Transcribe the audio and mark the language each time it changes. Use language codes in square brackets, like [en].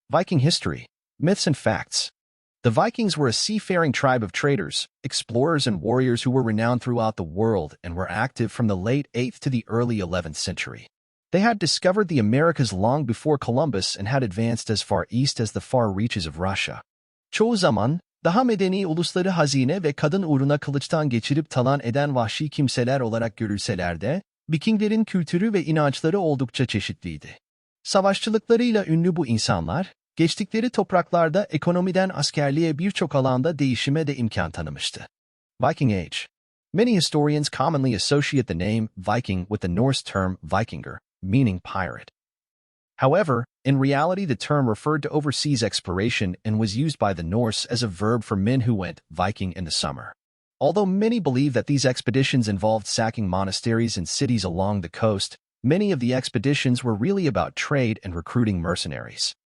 [en] Viking history, myths and facts. The Vikings were a seafaring tribe of traders, explorers and warriors who were renowned throughout the world and were active from the late 8th to the early 11th century. They had discovered the Americas long before Columbus and had advanced as far east as the far reaches of Russia. [tr] Çoğu zaman, daha medeni ulusları hazine ve kadın uğruna kılıçtan geçirip talan eden vahşi kimseler olarak görülseler de, Vikinglerin kültürü ve inançları oldukça çeşitliydi. Savaşçılıklarıyla ünlü bu insanlar, geçtikleri topraklarda ekonomiden askerliğe birçok alanda değişime de imkan tanımıştı. [en] Viking Age. Many historians commonly associate the name Viking with the Norse term Vikinger, meaning pirate. However, in reality the term referred to overseas exploration and was used by the Norse as a verb for men who went Viking in the summer. Although many believe that these expeditions involved sacking monasteries and cities along the coast, many of the expeditions were really about trade and recruiting mercenaries.